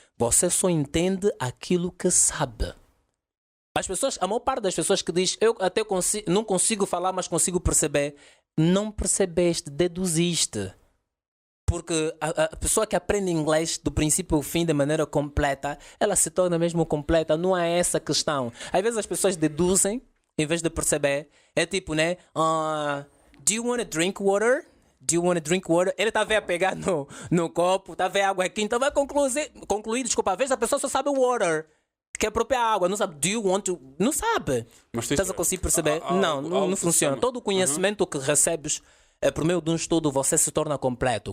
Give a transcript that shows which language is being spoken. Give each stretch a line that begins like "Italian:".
Portuguese: Você só entende aquilo que sabe. A maior parte das pessoas que diz eu até não consigo falar, mas consigo perceber, não percebeste, deduziste. Porque a pessoa que aprende inglês do princípio ao fim de maneira completa, ela se torna mesmo completa. Não é essa questão. Às vezes as pessoas deduzem em vez de perceber. É tipo, né?
English: Do you want to drink water? Do you want to drink water?
Portuguese: Ele está a pegar no copo, está a ver água aqui. Então vai concluir, desculpa. Às vezes a pessoa só sabe water, que é a própria água. Não sabe,
English: do you want to...
Portuguese: Não sabe. Estás a conseguir perceber? Não funciona. Todo o conhecimento que recebes por meio de um estudo, você se torna completo.